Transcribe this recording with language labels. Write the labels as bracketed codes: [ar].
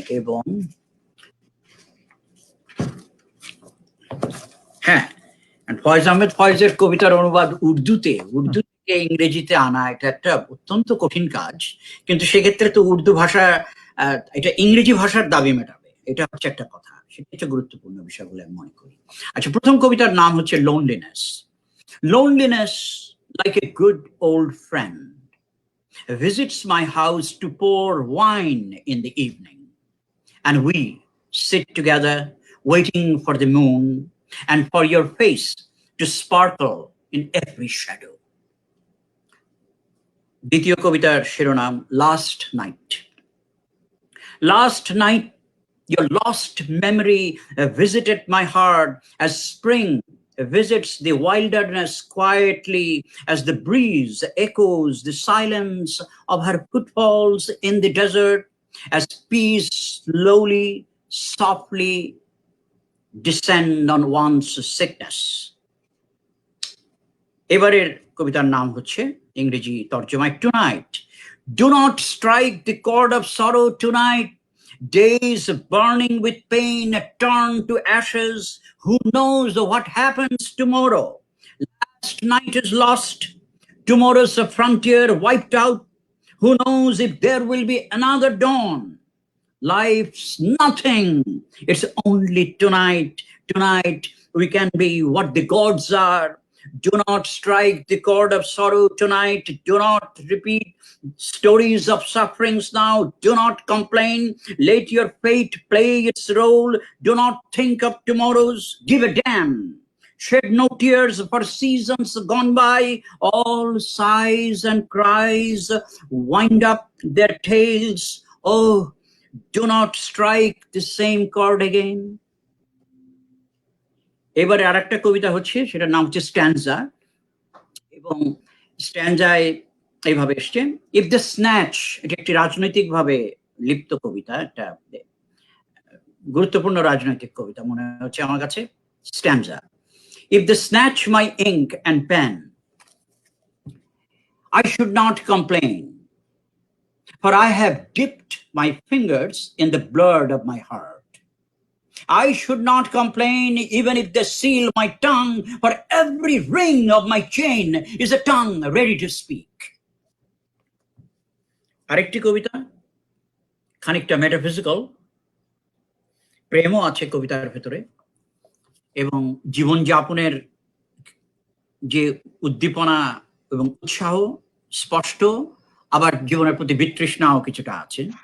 [bn] এবং হ্যাঁ, ফয়েজ আহমেদ ফয়েজের কবিতার অনুবাদ উর্দু থেকে ইংরেজিতে আনা এটা একটা অত্যন্ত কঠিন কাজ, কিন্তু সেক্ষেত্রে তো উর্দু ভাষা এটা ইংরেজি ভাষার দাবি মেটাবে, এটা হচ্ছে একটা কথা, সেটা হচ্ছে গুরুত্বপূর্ণ বিষয় বলে আমি মনে করি। আচ্ছা, প্রথম কবিতার নাম হচ্ছে loneliness. [en] Loneliness, like a good old friend, visits my house to pour wine in the evening, and we sit together waiting for the moon and for your face to sparkle in every shadow. [bn] দ্বিতীয় কবিতার শিরোনাম last night. [en] Last night your lost memory visited my heart as spring visits the wilderness quietly, as the breeze echoes the silence of her footfalls in the desert, as peace slowly, softly descend on one's sickness. [bn] এবারের কবিতার নাম হচ্ছে ইংরেজি তর্জমায় tonight. [en] Do not strike the chord of sorrow tonight. Days burning with pain turn to ashes. Who knows what happens tomorrow? Last night is lost. Tomorrow's a frontier wiped out. Who knows if there will be another dawn? Life's nothing. It's only tonight. Tonight we can be what the gods are. Do not strike the chord of sorrow tonight. Do not repeat stories of sufferings now. Do not complain. Let your fate play its role. Do not think of tomorrows. Give a damn. Shed no tears for seasons gone by. All sighs and cries wind up their tales. Oh, do not strike the same chord again. [bn] এবারে আরেকটা কবিতা হচ্ছে, সেটার নাম হচ্ছে স্ট্যান্জা, এবং স্ট্যান্জায় এইভাবে এসছে, [en] if the snatch, [bn] এটা একটি রাজনৈতিকভাবে লিপ্ত কবিতা, একটা গুরুত্বপূর্ণ রাজনৈতিক কবিতা মনে হচ্ছে আমার কাছে। [en] Stanza, if the snatch my ink and pen, I should not complain, for I have dipped my fingers in the blood of my heart. I should not complain even if they seal my tongue, for every ring of my chain is a tongue ready to speak. [bn] আরেকটি কবিতা খানিকটা metaphysical, প্রেমও আছে কবিতার ভেতরে, এবং জীবনযাপনের যে উদ্দীপনা এবং উৎসাহ স্পষ্ট, আবার জীবনের প্রতি বিতৃষ্ণাও কিছুটা আছে।